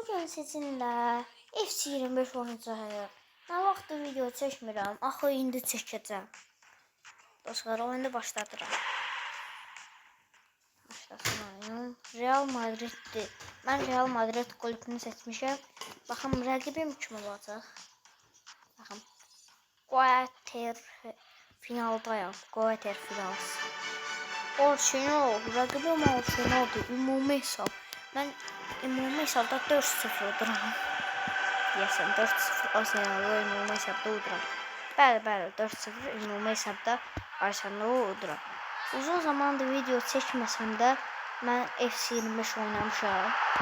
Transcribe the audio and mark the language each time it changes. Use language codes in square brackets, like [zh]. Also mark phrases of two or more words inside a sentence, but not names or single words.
[az] Bugün sizinle FC25 oynayacağıq. Nə vaxtı video çəkmirəm, axı indi çəkəcəm. Dostlar, oyunu başladıram. Başlasın oyun. Real Madrid'dir. Mən Real Madrid kulübünü seçmişəm. Baxın, rəqibim kim olacaq? Baxın. [en] Quarter finaldayam. Quarter finals. Arsenal, [az] rəqibim Arsenaldır. Ümumi hesab. Mən ümumi hesabda 4-0 duram. Deyəsən 4-0 Arsenal'ı ümumi hesabda uduram. Bəli, 4-0 ümumi hesabda Arsenal'ı uduram. Uzun zamandır video çəkməsəm də mən FC25 oynamışam.